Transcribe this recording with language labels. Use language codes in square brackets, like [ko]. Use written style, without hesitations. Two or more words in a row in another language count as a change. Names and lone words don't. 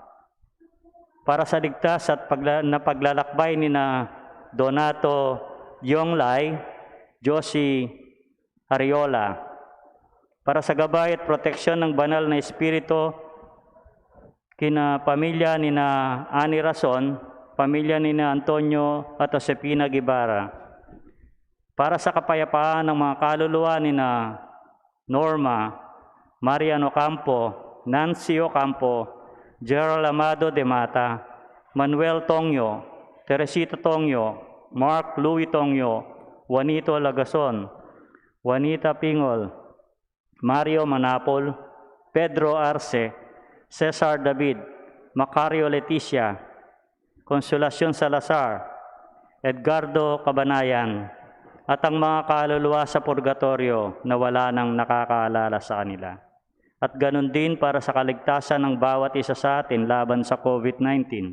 [tl] para sa ligtas at paglalakbay ni na Donato Yonglay, Josie Ariola, para sa gabay at proteksyon ng banal na espiritu kina pamilya ni na Ani Rason, pamilya ni na Antonio at Josepina Guevara, para sa kapayapaan ng mga kaluluwa ni na Norma, Mariano Campo, Nancy Ocampo, Gerald Amado de Mata, Manuel Tongyo, Teresita Tongyo, Mark Louis Tongyo, Juanito Lagason, Juanita Pingol, Mario Manapol, Pedro Arce, Cesar David, Macario Leticia, Consolacion Salazar, Edgardo Cabanayan, at ang mga kaluluwa sa purgatorio na wala nang nakakaalala sa kanila. At ganun din para sa kaligtasan ng bawat isa sa atin laban sa COVID-19.